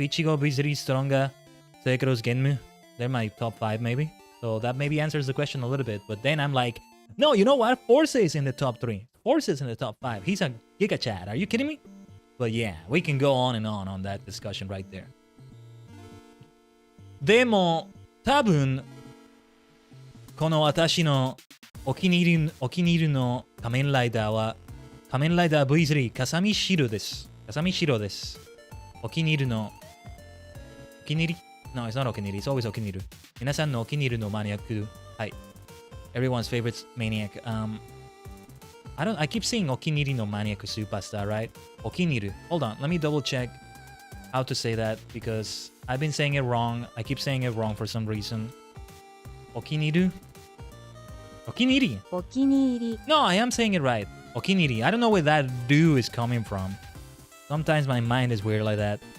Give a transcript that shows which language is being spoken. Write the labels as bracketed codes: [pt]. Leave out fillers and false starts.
[en] Ichigo, Bizuri, Stronger, Sekros, Genmu. They're my top 5, maybe. So that maybe answers the question a little bit. But then I'm like, no, you know what? Force is in the top 3. Force is in the top 5. He's a Giga Chad. Are you kidding me? But yeah, we can go on and on that discussion right there. [ja] でも、多分、この私のお気に入りの仮面ライダーは、仮面ライダー V3 カサミシロです。カサミシロです。 [en] お気に入りの、お気に入り No, it's not お気に入り。It's always お気に入り。 [ja] 皆さんのお気に入りのマニアック。はい。 [en] Everyone's favorite maniac. I keep saying お気に入りのマニアック superstar, right? [ja] お気に入り。 [en] Hold on, let me double check how to say that, because I've been saying it wrong. I keep saying it wrong for some reason. [ja] お気に入り。お気に入り。お気に入り。 [en] No, I am saying it right. お気に入り。I don't know where that do is coming from. Sometimes my mind is weird like that.